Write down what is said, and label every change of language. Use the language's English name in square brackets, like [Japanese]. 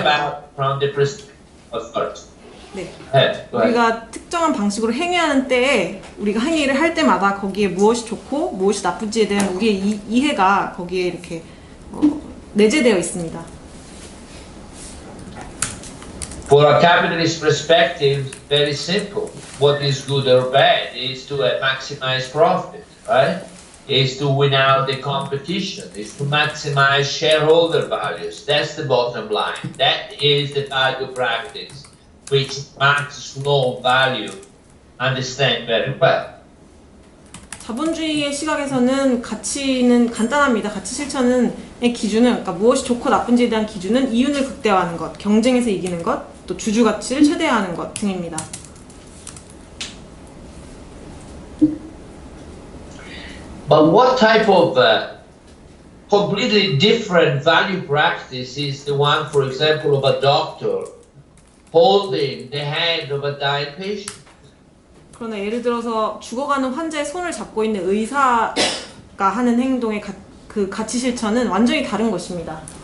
[English] about from the perspective of first. [Korean] 네. [English] Go ahead. [Korean] 우리가 특정한 방식으로 행위하는 때에 우리가 행위를 할 때마다 거기에 무엇이 좋고 무엇이 나쁜지에 대한 우리의 이해가 거기에 이렇게 내재되어 있습니다. [English] For a capitalist perspective, very simple. What is good or bad is to maximize profit, right? is to win out the competition, is to maximize shareholder values. That's the bottom line. That is the value practice, which Marx's law of value understand very well. [Korean] 자본주의의 시각에서는 가치는 간단합니다. 가치 실천의 기준은, 그러니까 무엇이 좋고 나쁜지에 대한 기준은 이윤을 극대화하는 것, 경쟁에서 이기는 것, 또 주주 가치를 최대화하는 것 등입니다. [English] But what type of completely different value practice is the one, for example, of a doctor holding the hand of a dying patient? [Korean] 그러나 예를 들어서 죽어가는 환자의 손을 잡고 있는 의사가 하는 행동의 그 가치 실천은 완전히 다른 것입니다.